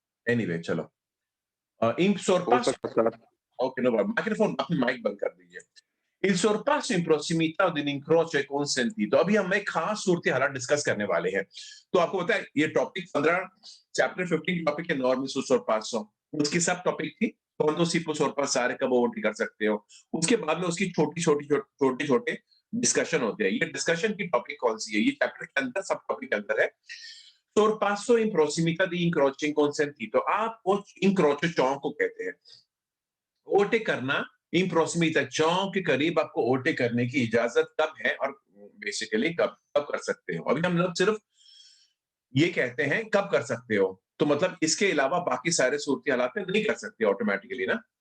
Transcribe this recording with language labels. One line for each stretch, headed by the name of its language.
Hindi: Anyway चलो, इन sorpasso, okay no problem, microphone अपनी mic बंद कर दीजिए।
Italian: Il sorpasso in prossimità di un incrocio è consentito।
Hindi: अभी हम एक खास सूरत हालात डिस्कस करने वाले हैं। तो आपको पता है ये टॉपिक 15 चैप्टर 15 टॉपिक है नॉर्म
Italian: sul sorpasso,
Hindi: उसकी सब टॉपिक थी
Italian: quando si può sorpassare,
Hindi: कब ओवरटेक कर सकते हो। उसके बाद में उसकी छोटे डिस्कशन होते हैं। ये डिस्कशन की टॉपिक कौन सी है? ये चैप्टर के अंदर सब टॉपिक के अंदर है।
Italian: sorpasso in prossimità di incrocio inconsentito,
Hindi: आप incrocio चौक को कहते हैं। ओवरटेक करना इन प्रोसिमिता, चौक के करीब आपको ओवरटेक करने की इजाजत कब है और बेसिकली कब कब कर सकते हो। अभी हम लोग सिर्फ ये कहते हैं कब कर सकते हो, तो मतलब इसके अलावा बाकी सारे सूरत हालात में नहीं कर सकते ऑटोमेटिकली ना।